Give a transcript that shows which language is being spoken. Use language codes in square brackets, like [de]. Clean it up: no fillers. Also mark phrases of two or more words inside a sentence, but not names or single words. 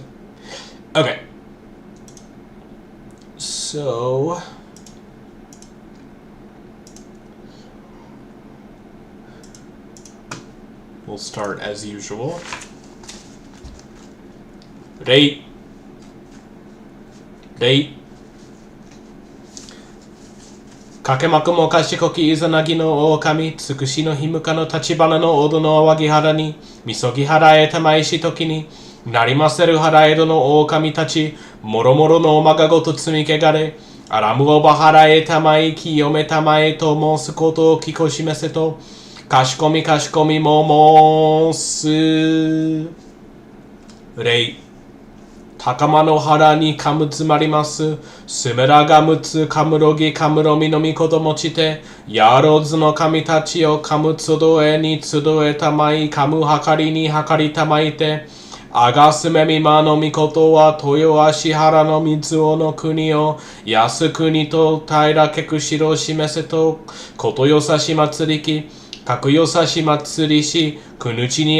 [en] Okay. So we'll start as usual. Date. [ja] 掛けまくも畏き伊邪那岐大神、筑紫の日向の橘の小戸の阿波岐原に、禊ぎ祓へ給ひし時に、生り坐せる祓戸の大神等、諸々の禍事罪穢、有らむをば祓へ給ひ、清め給へと白す事を聞こし召せと、恐みも白す. 礼。高天原に神留り坐す、皇が親神漏岐神漏美の命以ちて、八百万の神等を神集へに集へ給ひ、神議りに議り給ひて、我が皇御孫の命は豊葦原の瑞穂の国を、安国と平らけく知ろし食せと、事依さし奉りき、此く依さし奉りし、国中に